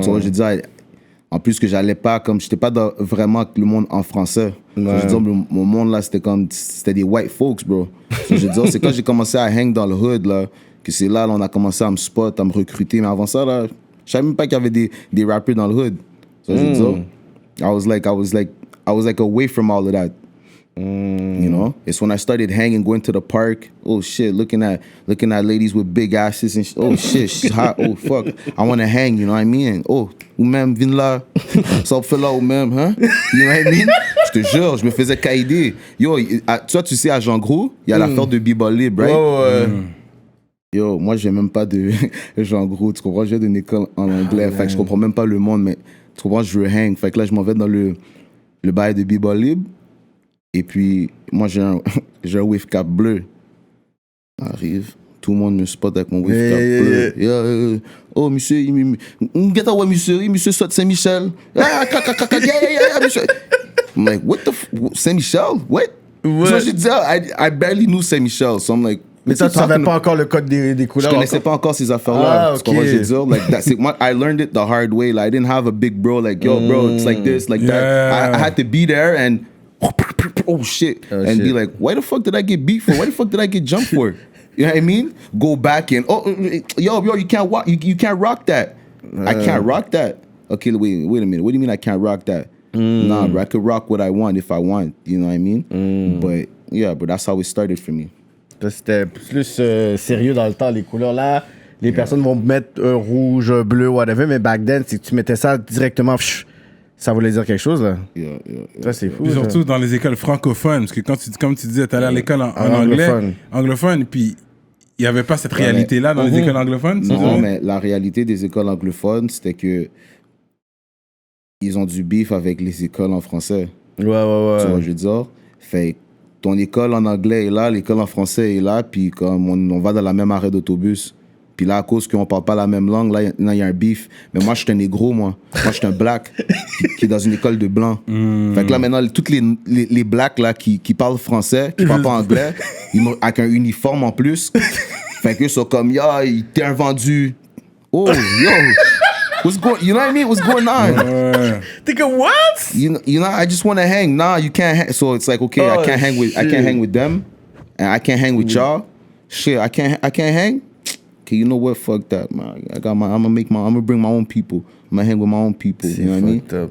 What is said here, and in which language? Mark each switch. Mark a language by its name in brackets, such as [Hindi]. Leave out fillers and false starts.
[French] Tu vois, je veux dire, en plus que j'allais pas, comme, j'étais pas vraiment avec le monde en français. Tu vois, je veux dire, mon monde, là, c'était des [English] white folks, bro. [French] So, je veux dire, c'est quand j'ai commencé à hang dans le hood, là, que c'est là, on a commencé à me spot, à me recruter. Mais avant ça, là, je savais même pas qu'il y avait des rappers dans le hood. [English] So, [French] je veux dire, [English] I was like away from all of that. You know, it's when I started hanging, going to the park. Oh shit, looking at ladies with big asses and oh shit, she's hot. Oh fuck, I want to hang. You know what I mean? [French] Oh, ou même vin là, ça fait là ou même, hein? [English] You know what I mean? [French] Je te jure, je me faisais caïder. Yo, tu sais à Jean Gros, il y a l'affaire de B-Ball Libre, right? Yo, moi je viens même pas de Jean Gros, tu comprends? Je viens d'une école en anglais, fait que je comprends même pas le monde, mais tu comprends? Je veux hang, fait que là je m'en vais dans le bail de B-Ball Libre. Et puis, moi, j'ai un wave cap bleu. Arrive, tout le monde me spot avec mon wave cap bleu. Yeah. Oh, monsieur, monsieur soit de Saint-Michel. Yeah, monsieur. [English] I'm like, what the Saint-Michel? What? So [French] j'ai dit, [English] I barely knew Saint-Michel. So I'm like, [French] Mais toi, tu savais pas encore le code des je couleurs. connaissais pas encore ces affaires-là. Ah, Tu comprends ok. ce que je veux dire? [English] Like, that's it. I learned it the hard way. Like, I didn't have a big bro like, yo, bro, it's like this, like that. I had to be there and oh shit. And be like, why the fuck did I get beat for? Why the fuck did I get jumped for? You know what I mean? Go back and yo, you can't walk. You can't rock that. I can't rock that. Okay, wait a minute. What do you mean I can't rock that? Nah, bro, I could rock what I want if I want. You know what I mean? But yeah, but that's how it started for me. [French] C'était plus sérieux dans le temps, les couleurs là. Les personnes vont mettre rouge, bleu, whatever, mais [English] back then, [French] si tu mettais ça directement, ça voulait dire quelque chose là. [English] Yeah. [French] Ça, c'est fou. Puis ça. surtout dans les écoles francophones, parce que comme tu disais, t'allais à l'école en anglais, anglophone, puis il n'y avait pas cette réalité-là dans les écoles anglophones. tu Non, dirais? mais la réalité des écoles anglophones, c'était que ils ont du beef avec les écoles en français. Ouais. Tu vois, je veux dire. Fait ton école en anglais est là, l'école en français est là, puis comme on va dans la même arrêt d'autobus. Puis là, à cause qu'on parle pas la même langue, là, il y a un beef. Mais moi, je suis un négro, moi. Moi, je suis un black qui est dans une école de blancs. Fait que là, maintenant, toutes les blacks là, qui parlent français, qui parlent pas anglais, avec un uniforme en plus. Fait que ils sont comme, yo, t'es un vendu. [English] Oh, yo. You know what I mean? What's going on? [French] T'es comme, what? [English] You know, I just want to hang. Nah, you can't hang. So it's like, okay, I can't hang with them, and I can't hang with y'all. Shit, I can't hang. Okay, you know what? Fuck that, man. I'm gonna bring my own people. I'm gonna hang with my own people. You know what I mean?